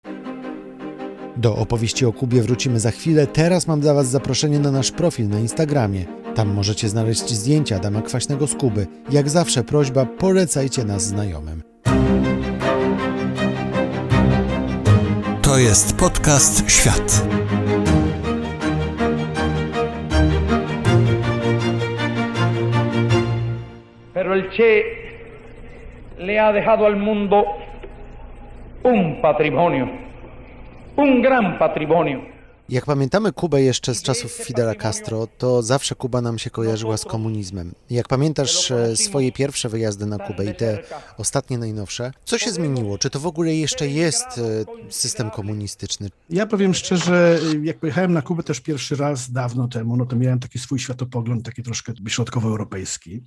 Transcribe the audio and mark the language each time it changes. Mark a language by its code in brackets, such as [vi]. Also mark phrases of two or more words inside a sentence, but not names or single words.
[pl] Do opowieści o Kubie wrócimy za chwilę. Teraz mam dla Was zaproszenie na nasz profil na Instagramie. Tam możecie znaleźć zdjęcia Adama Kwaśnego z Kuby. Jak zawsze prośba, polecajcie nas znajomym. To jest podcast Świat. [es] Pero el Che le ha dejado al mundo un patrimonio, un gran patrimonio. [pl] Jak pamiętamy Kubę jeszcze z czasów Fidela Castro, to zawsze Kuba nam się kojarzyła z komunizmem. Jak pamiętasz swoje pierwsze wyjazdy na Kubę i te ostatnie najnowsze, co się zmieniło? Czy to w ogóle jeszcze jest system komunistyczny? Ja powiem szczerze, jak pojechałem na Kubę też pierwszy raz dawno temu, no to miałem taki swój światopogląd, taki troszkę środkowoeuropejski.